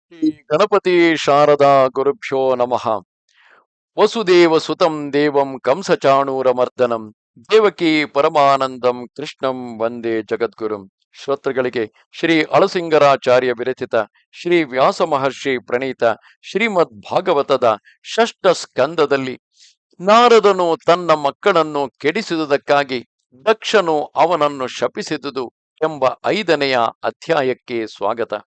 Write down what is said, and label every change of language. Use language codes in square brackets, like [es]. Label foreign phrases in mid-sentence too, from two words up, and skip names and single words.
[sa] ಶ್ರೀ ಗಣಪತಿ ಶಾರದಾ ಗುರುಭ್ಯೋ ನಮಃ. ವಸುದೇವ ಸುತಂ ದೇವಂ ಕಂಸಚಾಣೂರಮರ್ದನಂ ದೇವಕಿ ಪರಮಾನಂದಂ ಕೃಷ್ಣಂ ವಂದೇ ಜಗದ್ಗುರುಂ. [kn] ಶ್ರೋತೃಗಳಿಗೆ ಶ್ರೀ ಅಳಸಿಂಗರಾಚಾರ್ಯ ವಿರಚಿತ ಶ್ರೀ ವ್ಯಾಸ ಮಹರ್ಷಿ ಪ್ರಣೀತ ಶ್ರೀಮದ್ ಭಾಗವತದ ಷಷ್ಠ ಸ್ಕಂದದಲ್ಲಿ ನಾರದನು ತನ್ನ ಮಕ್ಕಳನ್ನು ಕೆಡಿಸಿದುದಕ್ಕಾಗಿ ದಕ್ಷನು ಅವನನ್ನು ಶಪಿಸಿದುದು ಎಂಬ 5ನೆಯ ಅಧ್ಯಾಯಕ್ಕೆ ಸ್ವಾಗತ.